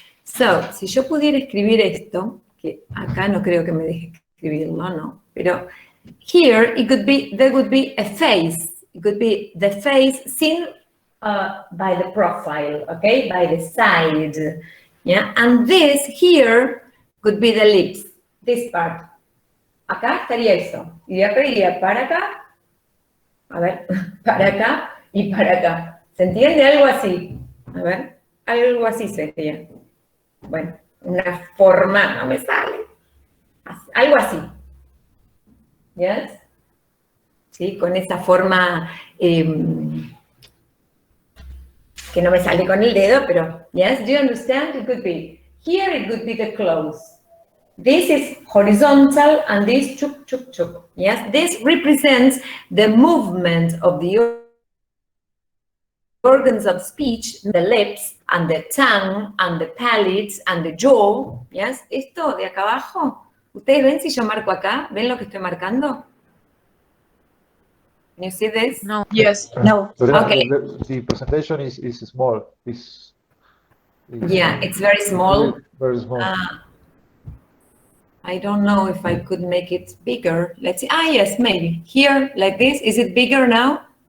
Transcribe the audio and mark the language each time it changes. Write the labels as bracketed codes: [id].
[es] So, si yo pudiera escribir esto, que acá no creo que me deje escribirlo, no, pero [en] here it could be, there would be a face. It could be the face seen by the profile, okay, by the side, yeah, and this here could be the lips, this part. [es] Acá estaría eso, y de acá iría para acá, a ver, para acá y para acá. ¿Se entiende? Algo así. A ver, algo así sería. Bueno, una forma, no me sale. Algo así. ¿Yes? Sí, con esa forma que no me sale con el dedo, pero, [en] yes, do you understand? It could be, here it could be the close. This is horizontal and this chuk, chuk, chuk. Yes, this represents the movement of the organs of speech, the lips and the tongue and the palate and the jaw. [es] Yes, esto de acá abajo, ¿ustedes ven si yo marco acá? ¿Ven lo que estoy marcando? [en] Can you see this? No. Yes. No. Lorena, Okay. the presentation is small. Yeah, it's very small. Very small. I don't know if I could make it bigger. Let's see. Ah, yes, maybe. Here, like this. Is it bigger now?